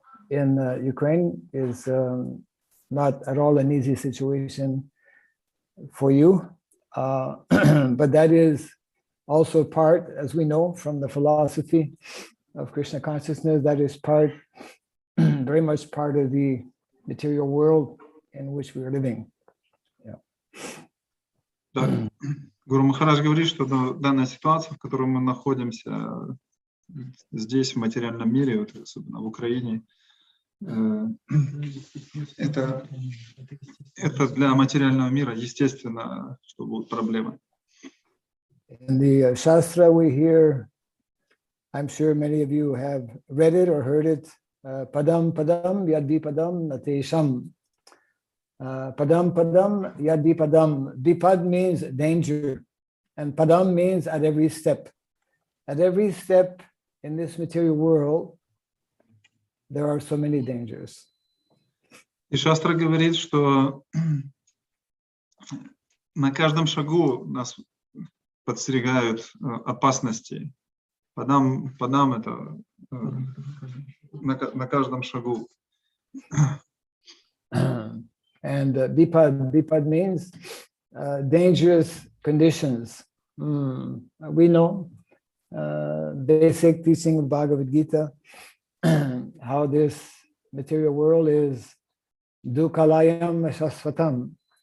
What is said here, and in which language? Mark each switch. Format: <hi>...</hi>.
<en>in Ukraine is not at all an easy situation for you, but that is also part, as we know from the philosophy of Krishna consciousness, that is part, very much part of the material world in which we are living.</en> <ru>Да. Гуру Махарадж говорит, что данная ситуация, в которой мы находимся здесь, в материальном мире, вот, особенно в Украине, это для материального мира естественно, что будут проблемы.</ru> <en>In the Shastra we hear, I'm sure many of you have read it or heard it,</en> <sa>padam padam yad padam natesham. Padam padam yad padam.</sa> <en>Vipad means danger, and padam means at every step. At every step in this material world, there are so many dangers.</en> <ru>И Шастра говорит, что на каждом шагу нас подстерегают опасности. Падам это на каждом шагу.</ru> <en>And bipad means dangerous conditions. We know basic teaching of Bhagavad Gita, how this material world is dukkhalayam shasvatam.</en>